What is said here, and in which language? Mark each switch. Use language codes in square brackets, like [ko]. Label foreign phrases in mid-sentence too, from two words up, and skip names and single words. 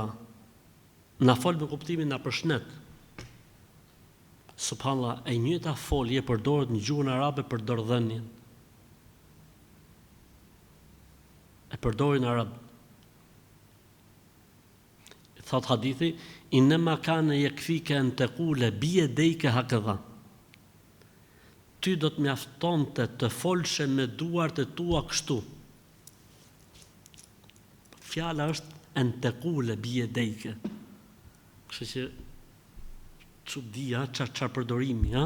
[sq] Na fol me kuptimin na përshëndet. Subhanallah, e njëjta folje përdoret në gjuhën arabe për dorëdhënien. E përdorin arab. Thot hadithi, [ar] إنما كان يكفيك أن تقول بيديك هكذا. [sq] Ty do të mjaftonte të folshe me duart e tua kështu. Fjala është [ar] أن تقول بيديك. [sq] Kështu që çudia çfarë përdorimi, ha?